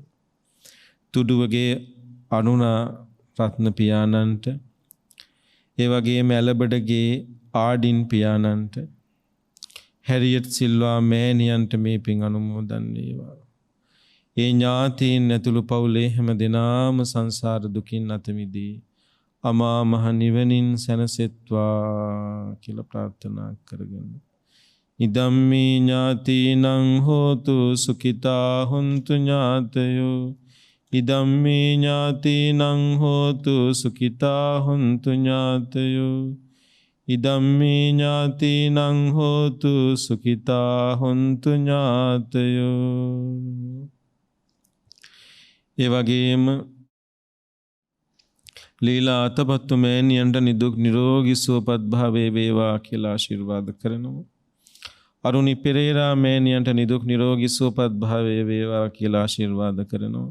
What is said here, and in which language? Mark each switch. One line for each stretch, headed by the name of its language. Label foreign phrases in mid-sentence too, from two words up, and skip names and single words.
Sinhala: තුඩුවගේ අනුනා රත්න පියාණන්ට, ඒ වගේම ඇලබඩගේ ආඩින් පියාණන්ට, හැරියට් සිල්වා මෑණියන්ට මේ පින් අනුමෝදන් වේවා. ඒ ඥාතීන් ඇතුළු පවුලේ හැම දෙනාම සංසාර දුකින් අත මිදී අමා මහ නිවනින් සැනසෙත්වා කියලා ප්‍රාර්ථනා කරගන්න.
Pali: ඉදම්මේ ඥාතිනං හෝතු සුඛිතා හොන්තු ඥාතයෝ. ඉදම්මේ ඥාතිනං හෝතු සුඛිතා හොන්තු ඥාතයෝ. ඉදම්මේ ඥාතිනං හෝතු සුඛිතා හොන්තු ඥාතයෝ.
Sinhala: ඒ වගේම ලීලා අතපත්තු මෑණියන්ට නිදුක් නිරෝගී සුවපත් භාවයේ වේවා කියලා ආශිර්වාද කරනවා. අරුණි පෙරේරා මෑණියන්ට නිදුක් නිරෝගී සුවපත් භාවයේ වේවා කියලා ආශිර්වාද කරනවා.